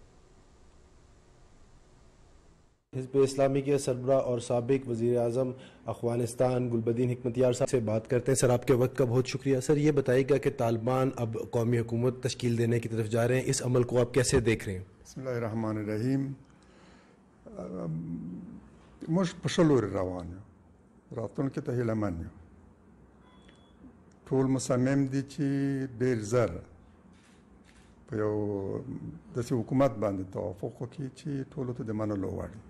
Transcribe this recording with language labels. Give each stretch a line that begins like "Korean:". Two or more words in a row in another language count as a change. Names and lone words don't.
Urdu: حزب اسلامی کے سربراہ اور سابق وزیر اعظم افغانستان گلبدین حکمتیار صاحب سے بات کرتے ہیں۔ سر، آپ کے وقت کا بہت شکریہ۔ سر، یہ بتائیے گا کہ طالبان اب قومی حکومت تشکیل دینے کی طرف جا رہے ہیں، اس عمل کو آپ کیسے دیکھ رہے ہیں؟
Arabic: بسم الله الرحمن الرحیم.
Pashto: موږ په ښه لوري روان یو، راتلونکي ته هیله من یو. ټول مصمم دي چې ډېر زر په یو داسې حکومت باندې توافق وکړي چې ټولو ته د منلو وړ وي.